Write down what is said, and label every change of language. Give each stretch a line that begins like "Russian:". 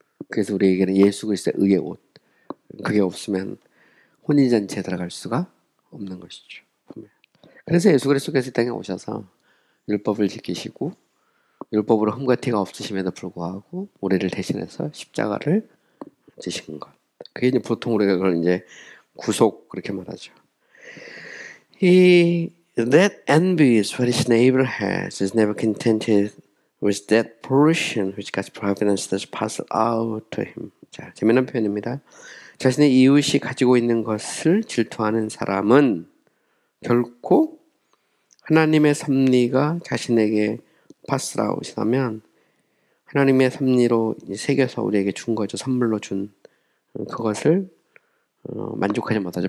Korean: 그래서 우리에게는 예수 그리스도의 의의 옷, 그게 없으면 혼인잔치에 들어갈 수가 없는 것이죠. 그래서 예수 그리스도께서 이 땅에 오셔서 율법을 지키시고 율법으로 흠과 티가 없으심에도 불구하고 우리를 대신해서 십자가를 지신 것. 그게 이제 보통 우리가 그걸 이제 구속 그렇게 말하죠.
English: He that envies what his neighbor has is never contented with that portion which God's providence does pass out to him.
Korean: 자, 재미난 표현입니다. 자신의 이웃이 가지고 있는 것을 질투하는 사람은 결코 하나님의 섭리가 자신에게 파스라웃이라면 하나님의 섭리로 새겨서 우리에게 준 거죠. 선물로 준 그것을 만족하지 못하죠.